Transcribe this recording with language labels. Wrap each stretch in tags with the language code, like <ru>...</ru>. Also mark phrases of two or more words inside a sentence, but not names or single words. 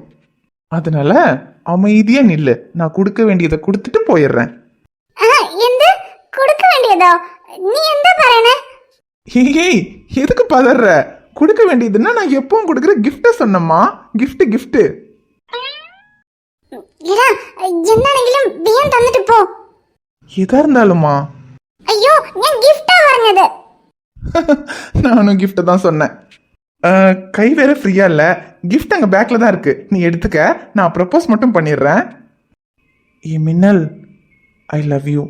<ta>அதனால அமைதியா நில்லு, நான் கொடுக்க வேண்டியதை கொடுத்துட்டு போயிடுறேன். கொடுக்க வேண்டியதோ? நீ எந்த பரேன? ஏய், எதுக்கு பதற? கொடுக்க வேண்டியதுன்னா நான் எப்பவும் கொடுக்குற கிஃப்ட சொன்னம்மா. கிஃப்ட் கிஃப்ட்.</ta> <ml>എന്താണെങ്കിലും വേഗം തന്നിട്ട് പോ.</ml> <ta>எதா இருந்தாலுமா? ஐயோ, நான் கிஃப்டா வாங்குனது. நானும் கிஃப்ட் தான் சொன்னேன். கை வேற ஃப்ரீயா இல்ல, கிஃப்ட் அங்க பேக்ல தான் இருக்கு, நீ எடுத்துக்க. நான் ப்ரப்போஸ் மட்டும் பண்ணிடுறேன். ஏ மின்னல்,</ta> <en>I love you.</en>